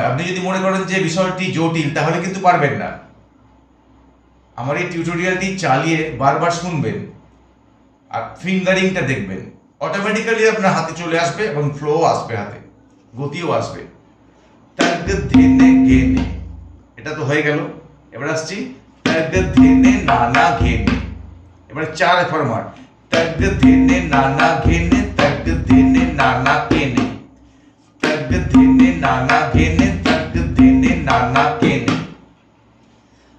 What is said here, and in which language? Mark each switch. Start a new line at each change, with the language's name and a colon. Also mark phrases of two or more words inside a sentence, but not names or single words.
Bangla: আপনি যদি মনে করেন যে বিষয়টি জটিল তাহলে কিন্তু পারবেন না। আমার এই টিউটোরিয়ালটি চালিয়ে বারবার শুনবেন আর ফিঙ্গারিংটা দেখবেন, অটোমেটিক্যালি আপনার হাতে চলে আসবে এবং ফ্লো আসবে, হাতে গতিও আসবে। তগ ধেনে ঘেনে, এটা তো হয়ে গেল। এবার আসছি তগ ধেনে নানা ঘেনে। এবার 4 ফরম্যাট, তগ ধেনে নানা ঘেনে, তগ ধেনে নানা কেনে, তগ ধেনে নানা ঘেনে, তগ ধেনে নানা কেনে,